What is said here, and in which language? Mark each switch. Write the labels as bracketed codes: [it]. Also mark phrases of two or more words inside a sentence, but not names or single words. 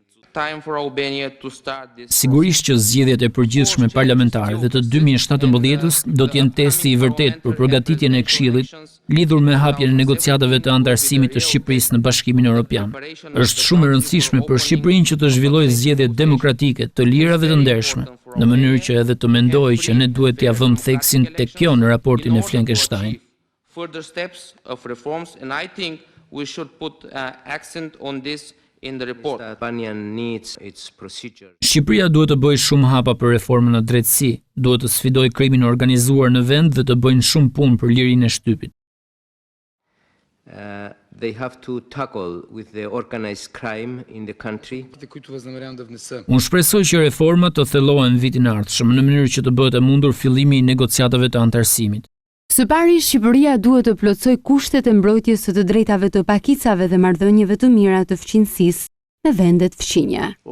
[sq] Sigurisht që zgjedhjet e përgjithshme parlamentare dhe të 2017-s do t'jenë testi i vërtet për përgatitjen e Këshillit lidhur me hapjen e negociatave të antarësimit të Shqipërisë në Bashkimin Evropian. Është shumë e rëndësishme për Shqipërinë që të zhvillojë zgjedhje demokratike, të lira dhe të ndershme, në mënyrë që edhe të mendojë që ne duhet t'ia vëmë theksin tek kjo në raportin e Fleckenstein. [en] Further steps of reforms, and I think we should put accent on this in the report. [sq] Shqipëria duhet të bëjë shumë hapa për reformën në drejtësi, duhet të sfidojë krimin e organizuar në vend dhe të bëjnë shumë punë për lirinë e shtypit. [en] They have to tackle with the organized crime in the country. [sq] Unë shpresoj që reformat të thellohen vitin e ardhshëm në mënyrë që të bëhet e mundur fillimi i negociatave të antarësimit. Së pari, Shqipëria duhet të plotësoj kushtet e mbrojtjes së të drejtave të pakicave dhe marrëdhënieve të mira të fqinjësisë në vendet fqinje.